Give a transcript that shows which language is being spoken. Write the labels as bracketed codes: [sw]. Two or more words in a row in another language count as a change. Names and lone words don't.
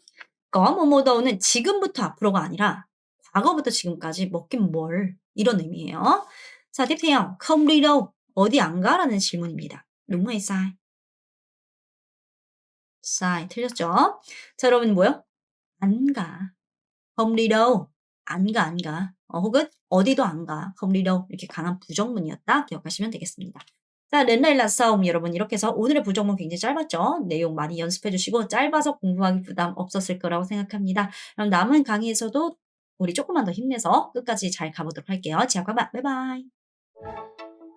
[ko] có 뭐뭐 dou는 지금부터 앞으로가 아니라 과거부터 지금까지 먹긴 뭘. 이런 의미예요. 자, [vi] tiếp theo. không đi đâu, [ko] 어디 안 가라는 질문입니다. [vi] đúng hay sai? sai. [ko] 틀렸죠? 자, 여러분 뭐요? 안 가. [vi] không đi đâu. [ko] 안 가, 안 가. 혹은 어디도 안 가. [vi] không đi đâu. [ko] 이렇게 강한 부정문이었다. 기억하시면 되겠습니다. 자, [vi] đến đây là xong. [ko] 여러분 이렇게 해서 오늘의 부정문 굉장히 짧았죠? 내용 많이 연습해 주시고 짧아서 공부하기 부담 없었을 거라고 생각합니다. 그럼 남은 강의에서도 우리 조금만 더 힘내서 끝까지 잘 가보도록 할게요. [vi] 지하 các bạn. [en] Bye bye.